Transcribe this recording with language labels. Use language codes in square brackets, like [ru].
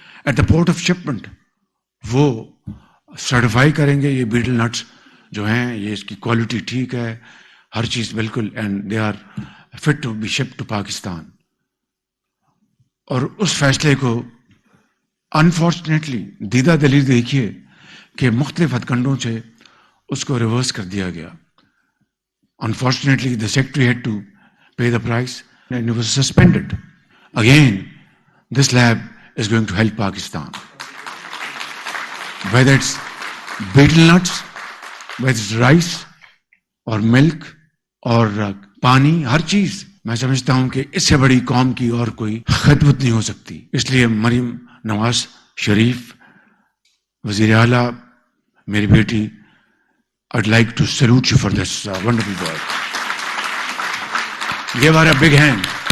[en] at the port of shipment [ur] وہ certify کریں گے یہ بیٹل نٹس جو ہیں یہ اس کی کوالٹی ٹھیک ہے, ہر چیز بالکل, [en] And they are fit to be ship to Pakistan. [ur] اور اس فیصلے کو انفارچونیٹلی دیدہ دلیل دیکھیے کہ مختلف ہتھ کنڈوں سے اس کو ریورس کر دیا گیا. [en] Unfortunately, the secretary had to pay the price and it was suspended. Again, this lab is going to help Pakistan. Whether it's betel nuts, whether it's rice or milk or [ur] پانی, ہر چیز میں سمجھتا ہوں کہ اس سے بڑی قوم کی اور کوئی خدمت نہیں ہو سکتی. اس لیے مریم نواز شریف وزیر اعلیٰ, میری بیٹی, [en] I'd like to salute you for this wonderful work. Give her a big hand.